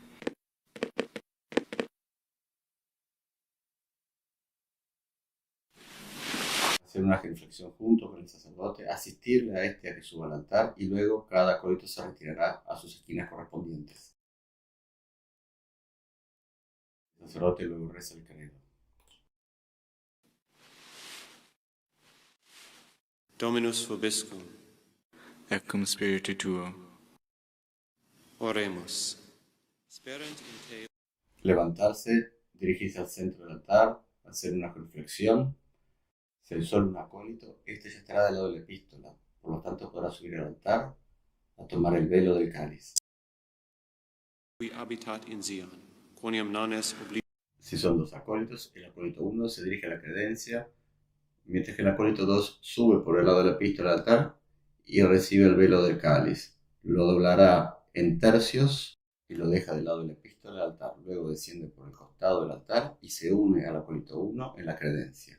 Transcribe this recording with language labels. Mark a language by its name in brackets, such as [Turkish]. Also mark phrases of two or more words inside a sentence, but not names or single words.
[Spanish] Hacer una genuflexión junto con el sacerdote, asistirle a este a que suba al altar y luego cada acólito se retirará a sus esquinas correspondientes. El sacerdote luego reza el credo. [Latin] Dominus vobiscum. Et cum spiritu tuo. Oremus. Sperant in te [Spanish] Levantarse, dirigirse al centro del altar, hacer una genuflexión. Si hay solo un acólito, este ya estará del lado de la epístola, por lo tanto podrá subir al altar a tomar el velo del cáliz. [Latin] qui habitat in Zion, quoniam non est obligi. [Spanish] Si son dos acólitos, el acólito 1 se dirige a la credencia, mientras que el acólito 2 sube por el lado de la epístola al altar y recibe el velo del cáliz. Lo doblará en tercios y lo deja del lado de la epístola al altar. Luego desciende por el costado del altar y se une al acólito 1 en la credencia.